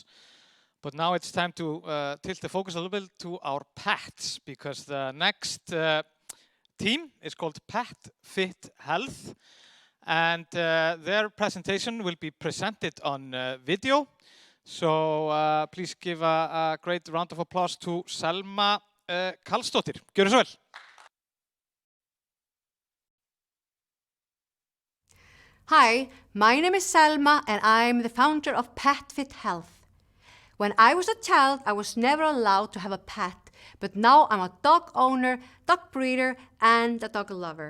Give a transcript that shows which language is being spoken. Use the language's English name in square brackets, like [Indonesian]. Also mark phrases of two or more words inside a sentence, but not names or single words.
[English] But now it's time to tilt the focus a little bit to our pets, because the next team is called Pet Fit Health. And their presentation will be presented on video. So please give a great round of applause to Selma Karlsdóttir. [Icelandic] Gjörðu svo vel. [English] Hi, my name is Selma and I'm the founder of Pet Fit Health. When I was a child, I was never allowed to have a pet, but now I'm a dog owner, dog breeder, and a dog lover.